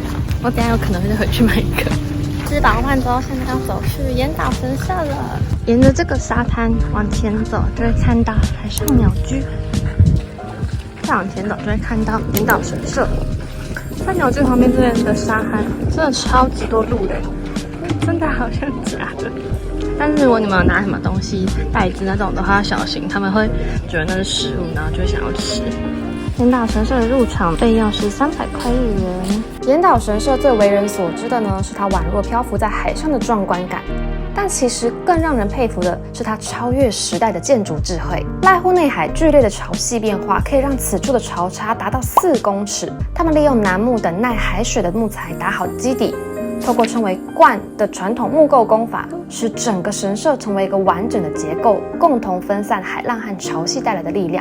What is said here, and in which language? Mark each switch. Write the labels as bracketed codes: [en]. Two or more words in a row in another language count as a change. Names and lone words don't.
[zh] 我等一下有可能會再回去買一個。吃飽飯之後，現在要走去岩島神社了。沿着這個沙灘往前走，就會看到海上鳥居。再往前走，就會看到岩島神社。在鳥居旁邊這邊的沙灘，真的超級多鹿的，真的好像假的。但是如果你們有拿什麼東西、袋子那種的話，要小心，他們會覺得那是食物，然後就會想要吃。岩島神社的入場費用是300塊日元。岩島神社最為人所知的呢，是它宛若漂浮在海上的壯觀感。但其實更讓人佩服的是它超越時代的建築智慧。瀨戶內海劇烈的潮汐變化，可以讓此處的潮差達到4公尺。他們利用楠木等耐海水的木材打好基底，透過稱為冠的傳統木構工法，使整個神社成為一個完整的結構，共同分散海浪和潮汐帶來的力量。